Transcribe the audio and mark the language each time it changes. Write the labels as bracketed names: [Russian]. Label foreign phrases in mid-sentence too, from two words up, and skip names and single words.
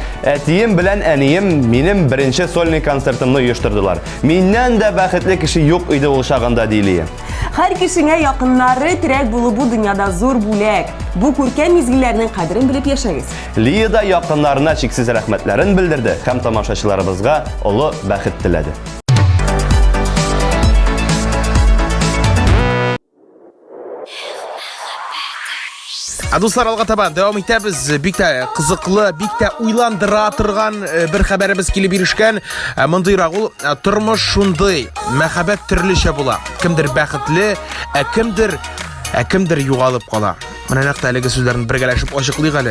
[Tatar] Әтием белән әнием минем беренче сольный концертымны оештырдылар. Миннән дә бәхетле кеше юк иде ул чагында ди Лия. Һәр кешеңә якыннары терәк булу бу дөньяда зур бүләк. Бу күркәм мизгелләрнең кадерен белеп яшәгез. Лия да якыннарына чиксез рәхмәтләрен белдерде һәм тамашачыларыбызга олы бәхет теләде. Достар, алға табан дәвам итәбез. Бик тә кызыклы, бик тә уйландыра торган бер хәбәребез килеп ирешкән. Мондыйрак ул тормыш шундый, мәхәббәт төрлечә була. Кемдер бәхетле, кемдер югалып кала. Менә нәкъ әлеге сүзләрне бергәләшеп ачыклыйк әле.